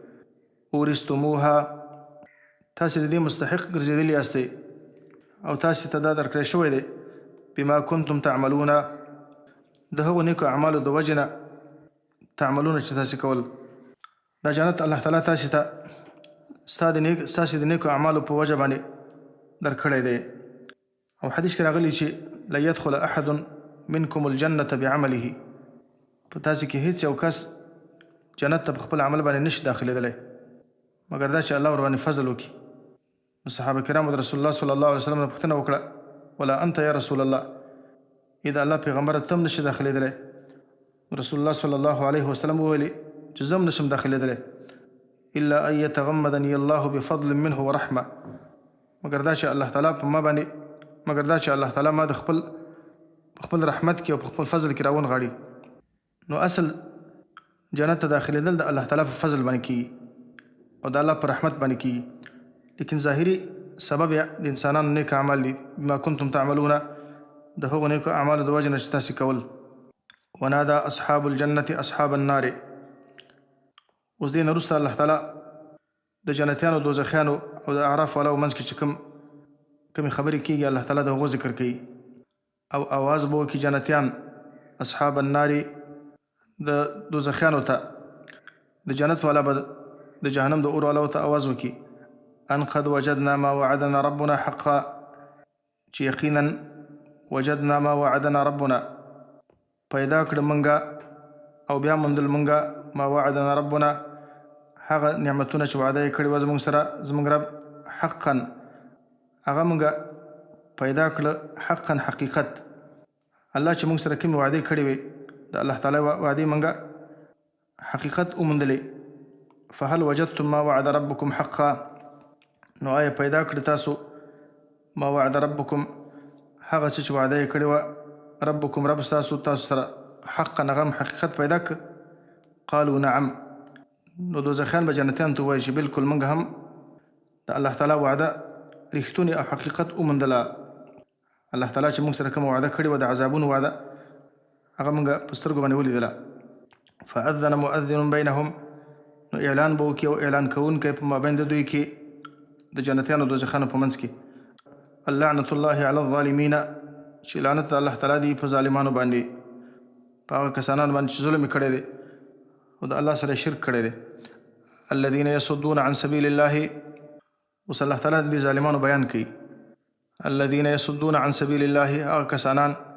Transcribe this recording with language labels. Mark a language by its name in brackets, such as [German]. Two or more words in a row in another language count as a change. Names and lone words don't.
[Pashto] اورثتموها تاسې د دې مستحق ګرځېدلي یاستئ او تاسې ته دا درکړی شوی دی [Arabic] بما کنتم تعملون [Pashto] د هغو نیکو اعمالو د وجې نه تعملونه چې تاسې کول دا جنت الله تعالی تاسې ته ستاسې د نیکو اعمالو په وجه باندې درکړی دی او حدیث کې راغلی چې [Arabic] لا يدخل احد منکم الجنة بعمله [Pashto] په تاسې کې هیڅ یو کس جنت ته په خپل عمل باندې نشي داخلېدلی مګر دا چې الله ورباندې فضل وکړي نو صحابه کرامو د رسول الله [Arabic] صلی الله علیه وسلم [Pashto] نه پوښتنه وکړه [Arabic] ولا انت یا رسول الله [Pashto] اذا الله پیغمبر تم نشي داخلېدلی رسول الله [Arabic] صلی الله علیه وسلم [Pashto] وویلي چې زم نشم داخلېدلی [Arabic] الا ان يتغمدني الله بفضل منه ورحمه [Pashto] مګر دا چې الله تعالی په ما باندې مګر دا چې الله تعالی ما د خپل رحمت کې او په خپل فضل کې راونغاړي نو اصل جنت ته داخلېدل د الله تعالی په فضل باندې کېږي او د الله په رحمت باندې کېږي لیکن ظاهري سبب د انسانانو نیک اعمال دي [Arabic] بما کنتم تعملون [Pashto] د هغو نیکو اعمالو د وجې نه چې تاسې کول [Arabic] ونادى اصحاب الجنة اصحاب النار [Pashto] اوس دې نه وروسته الله تعالی د جنتیانو دوزخیانو او د اعراف والاو منځ کې چې کومې خبرې کېږي الله تعالی د هغو ذکر کوي او آواز به وکړي جنتیان [Arabic] اصحاب النار [Pashto] د دوزخیانو ته د جنت والا به د جهنم د اور والاو ته آواز وکړي [Arabic] ان قد وجدنا ما وعدنا ربنا حقا [Pashto] چې یقینا [Arabic] وجدنا ما وعدنا ربنا [Pashto] پیدا کړه منګه او بیا موندل مونږه [Arabic] ما وعدنا ربنا [Pashto] هغه نعمتونه چې وعده یې کړې وه زموږ سره زموږ رب حقا هغه مونږه پیدا کړه حقا حقیقت الله چې موږ سره کومې وعدې کړې وې د الله تعالی وعدې مونږه حقیقت وموندلې [Arabic] فهل وجدتم ما وعد ربكم حقا [Pashto] نو آیا پیدا کړه تاسو [Arabic] ما وعد ربكم [Pashto] هغه څه چې وعده یې کړې وه ربكم رب تاسو سره حقا هغه حقیقت پیدا کړه [Arabic] قالوا نعم [Pashto] نو دوزخیان به جنتیانو ته ووایي چې بلکل موږ هم د الله تعالی وعده رښتونې او حقیقت وموندله الله تعالی چې موږ سره کومه وعده کړې وه د عذابونو وعده هغه موږ په سترګو باندې ولیدله [Arabic] فاذن مؤذن بینهم [Pashto] نو اعلان به وکړي او اعلان کوونکی په مابین د دوی کې د جنتیانو دوزخیانو په منځ کې [Arabic] اللعنة الله علی الظالمین [Pashto] چې لعنت د الله تعالی دی په ظالمانو باندې په هغه کسانانو باندې چې ظلم یې کړی دی او د الله سره شرک کړی دی [Arabic] الذین یصدون عن سبیل الله [Pashto] اوس الله تعالی د ظالمانو بیان کوي [Arabic] الذین یصدون عن سبیل الله [Pashto] هغه کسانان